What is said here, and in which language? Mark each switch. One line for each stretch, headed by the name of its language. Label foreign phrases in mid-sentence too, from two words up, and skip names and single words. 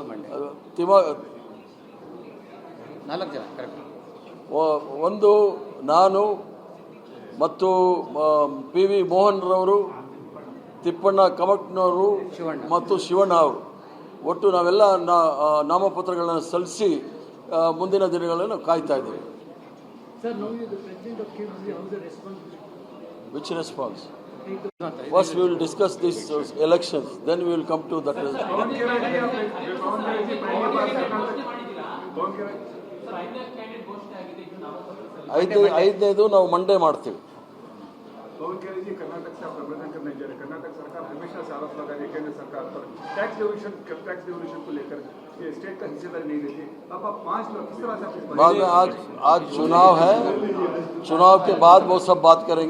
Kannada: ಒಂದು ನಾನು ಮತ್ತು PV ಮೋಹನ್ ರವರು, ತಿಪ್ಪಣ್ಣ ಕಮಕ್ನವರು ಮತ್ತು ಶಿವಣ್ಣ ಅವರು ಒಟ್ಟು ನಾವೆಲ್ಲ ನಾಮಪತ್ರಗಳನ್ನು ಸಲ್ಲಿಸಿ ಮುಂದಿನ ದಿನಗಳನ್ನು ಕಾಯ್ತಾ ಇದ್ದೀವಿ.
English: Which response? First we will discuss these elections, then we will come to that result.
Kannada: ಐದನೇದು ನಾವು ಮಂಡೇ ಮಾಡ್ತೀವಿ.
Hindi: पवन खेरे जी कर्नाटक से आप रिप्रेजेंट करने जा रहे हैं। कर्नाटक सरकार हमेशा से आरोप लगा रही है केंद्र सरकार पर टैक्स डिवोल्यूशन को लेकर ये स्टेट का हिस्सेदारी नहीं लेती। अब आप 5 लोग किस तरह से बाद में आज चुनाव है, चुनाव के बाद वो सब बात करेंगे.